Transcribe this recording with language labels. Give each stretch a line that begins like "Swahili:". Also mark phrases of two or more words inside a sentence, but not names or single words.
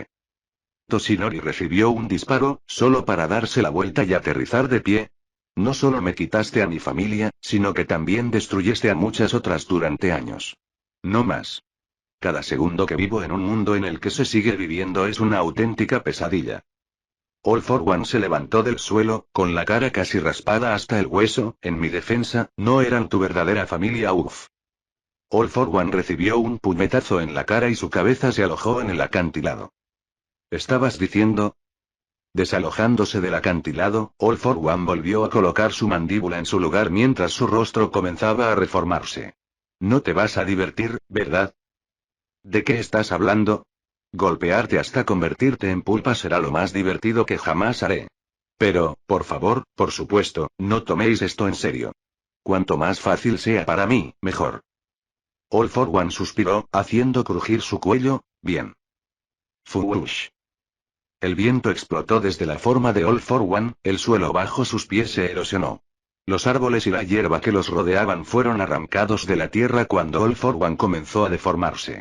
Spanish: Toshinori recibió un disparo, solo para darse la vuelta y aterrizar de pie. No solo me quitaste a mi familia, sino que también destruiste a muchas otras durante años. No más. Cada segundo que vivo en un mundo en el que se sigue viviendo es una auténtica pesadilla. All for One se levantó del suelo, con la cara casi raspada hasta el hueso. En mi defensa, no eran tu verdadera familia, uff. All for One recibió un puñetazo en la cara y su cabeza se alojó en el acantilado. ¿Estabas diciendo? Desalojándose del acantilado, All for One volvió a colocar su mandíbula en su lugar mientras su rostro comenzaba a reformarse. No te vas a divertir, ¿verdad? ¿De qué estás hablando? Golpearte hasta convertirte en pulpa será lo más divertido que jamás haré. Pero, por favor, por supuesto, no toméis esto en serio. Cuanto más fácil sea para mí, mejor. All for One suspiró, haciendo crujir su cuello. Bien. Fuush. El viento explotó desde la forma de All for One, el suelo bajo sus pies se erosionó. Los árboles y la hierba que los rodeaban fueron arrancados de la tierra cuando All for One comenzó a deformarse.